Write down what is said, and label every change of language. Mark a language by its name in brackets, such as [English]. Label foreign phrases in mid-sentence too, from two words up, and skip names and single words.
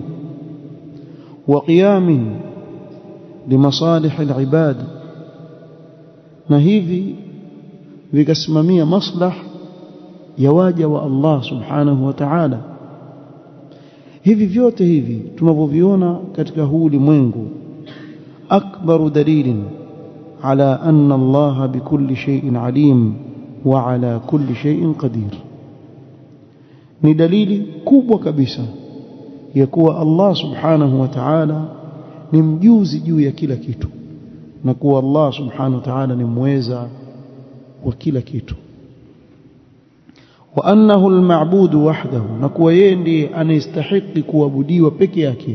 [Arabic] وقيام لمصالح العباد, [Swahili] na hivi vikasimamia maslah ya waja wa Allah [Arabic] سبحانه وتعالى. [Swahili] Hivi vyote hivi tunavyoviona katika huu ulimwengu, [Arabic] أكبر دليل على أن الله بكل شيء عليم وعلى كل شيء قدير, [Swahili] ni dalili kubwa kabisa ya kuwa Allah [Arabic] سبحانه وتعالى [Swahili] ni mjuzi juu ya kila kitu, na kuwa Allah [Arabic] سبحانه وتعالى [Swahili] ni mweza wa kila kitu. [Arabic] وأنه المعبود وحده, [Swahili] na kuwa yeye ndiye anastahili kuabudiwa peke yake.